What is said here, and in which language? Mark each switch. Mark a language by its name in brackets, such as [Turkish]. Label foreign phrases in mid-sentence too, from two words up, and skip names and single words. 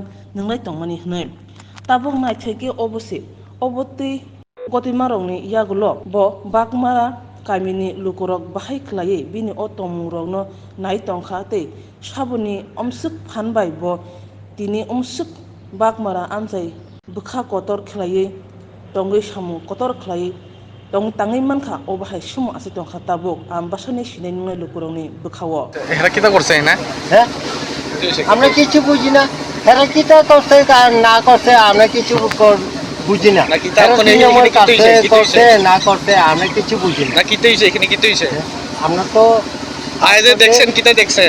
[Kok Borok] ninglai tongmani hnai tabuk nai theke obose obotei gotimarokni yagulo bo bakmara kamini lukurok bahai khlaiye bini o tongmungrokno nai tongkha tei sabuni omsuk phanbai bo tini omsuk bakmara amjai bukha kotor khlaiye tongoi samu kotor khlaiye tong tangai mankha obahai sumo ase tongkha tabuk ambasani sinai nungai lukurokni bukhawo [Sylheti] এরা কিটা করছে না হ্যাঁ আমরা কিছু বুঝি না এরা কিটা করছে না করছে আমরা কিছু বুঝি না নাকি তার কোন এখানে করছে না করছে আমরা কিছু বুঝি না না কিতে হইছে এখানে কিতে হইছে আমরা তো আইজে দেখছেন কিটা দেখছেন